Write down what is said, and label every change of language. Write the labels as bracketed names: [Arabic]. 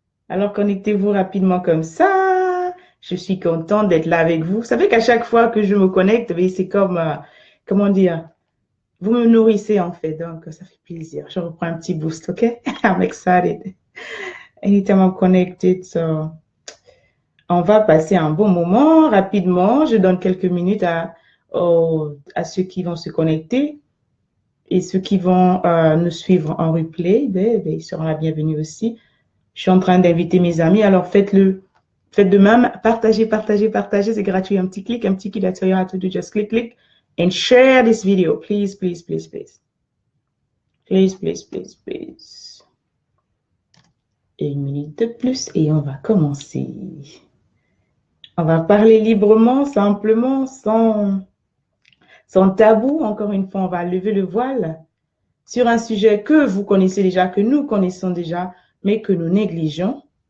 [French] Alors, connectez-vous rapidement comme ça. Je suis contente d'être là avec vous. Vous savez qu'à chaque fois que je me connecte, c'est comme, comment dire, vous me nourrissez en fait. Donc, ça fait plaisir. Je reprends un petit boost, OK? [English] I'm excited. Anytime I'm connected, so... [French] On va passer un bon moment rapidement. Je donne quelques minutes à ceux qui vont se connecter et ceux qui vont nous suivre en replay. Ils seront la bienvenue aussi. Je suis en train d'inviter mes amis. Alors, faites-le. Faites de même. Partagez, partagez, partagez. C'est gratuit. Un petit clic. [English] That's all you have to do. Just click and share this video. Please, please, please, please. Please, please, please, please. [French] Et une minute de plus et on va commencer. On va parler librement, simplement, sans tabou. Encore une fois, on va lever le voile sur un sujet que vous connaissez déjà, que nous connaissons déjà, mais que nous négligeons.